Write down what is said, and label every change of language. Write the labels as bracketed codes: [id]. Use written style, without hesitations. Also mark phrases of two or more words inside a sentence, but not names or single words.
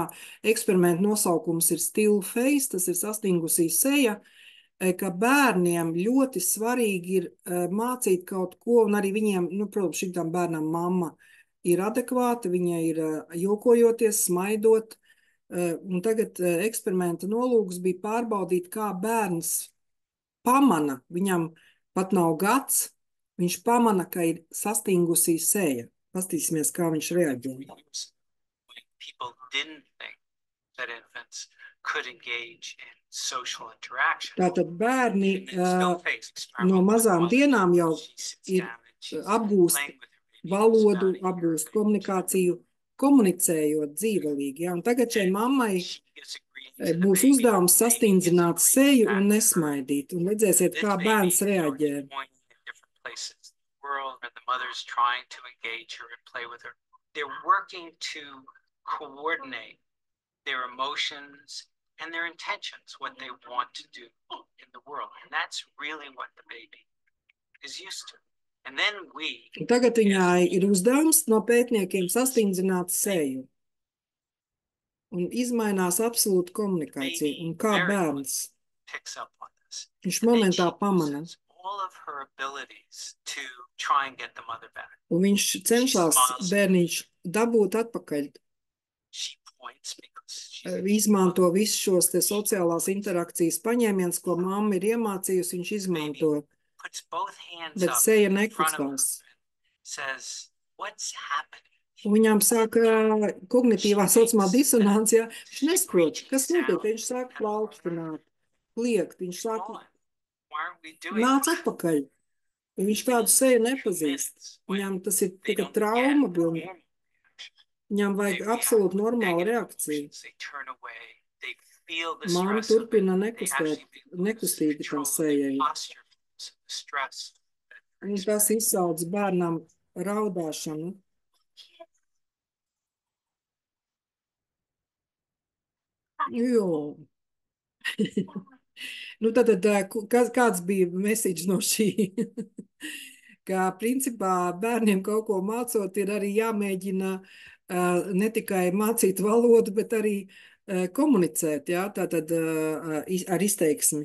[lv] Eksperimentu nosaukums ir Still Face, tas ir sastingusī seja, ka bērniem ļoti svarīgi ir mācīt kaut ko, un arī viņiem, protams, šitam bērnam mamma ir adekvāta, viņa ir jokojoties, smaidot, un tagad eksperimenta nolūks bija pārbaudīt, kā bērns pamana, viņam pat nav gads, viņš pamana, ka ir sastingusī seja. Pastīsimies, kā viņš reaģē. [en] People didn't think that infants could engage in social interaction. [lv] Tātad bērni [en] And then still face [lv] no [en] experimental [lv] mazām [en] mother. [lv] dienām jau [en] She sits [lv] ir [en] down and she's [lv] apgūst [en] playing with her baby, [lv] valodu, [en] spouting her [lv] apgūst [en] baby. [lv] komunikāciju, komunicējot dzīvelīgi. Ja? Un tagad šai mammai [en] She gives a greeting to the [lv] būs [en] baby, [lv] uzdevums [en] the baby [lv] sastingzināt [en] gives a [lv] seju [en] greeting [lv] un [en] back to her. [lv] nesmaidīt. Un redzēsiet, [en] This [lv] kā [en] baby [lv] bērns [en] starts [lv] reaģē. [en] pointing in different places in the world where the mother's trying to engage her and play with her. They're working to coordinate their emotions and their intentions, what they want to do in the world. And that's really what the baby is used to. And then we, [lv] Un tagad viņai ir uzdevums no pētniekiem sastingzināt seju. Un izmainās absolūti komunikācija. Un kā bērns, [en] picks up on this. [lv] viņš [en] And then [lv] momentā [en] she [lv] pamana. [en] uses all of her abilities to try and get the mother back. [lv] Un viņš cenšas bērniņš dabūt atpakaļ. [en] She points because she's [lv] Izmanto visus šos te sociālās interakcijas paņēmienus, ko mamma ir iemācījusi, viņš izmanto. [en] puts both hands [lv] Bet [en] up [lv] seja [en] in front of her [lv] nekustās. [en] and says, "What's happening?" [lv] Un viņām sāk kognitīvā saucamā disonancija. Viņš nesaprot, kas notiek. Viņš sāk plaukstināt, kliegt. Viņš sāk [en] Come on. Why aren't we doing [lv] nāc [en] this? [lv] atpakaļ. Un viņš tādu seju nepazīst. Viņam tas ir [en] They [lv] tikai [en] don't [lv] trauma. [en] get [lv] Bildi. [en] normal reaction. [lv] Viņam [en] They [lv] vajag [en] react [lv] absolūti [en] with [lv] normālu [en] negative [lv] reakciju. [en] emotions. They turn away. They feel the [lv] Māma [en] stress of it. [lv] turpina [en] They actually lose [lv] nekustīgi tā [en] control of [lv] sejai. [en] their posture, the stress. [lv] Un tas izsauc bērnam raudāšanu. Jo. Nu, tad, kāds bija message no šī? Ka, principā, bērniem kaut ko mācot, ir arī jāmēģina ne tikai mācīt valodu, bet arī komunicēt, jā, tātad ar izteiksmi.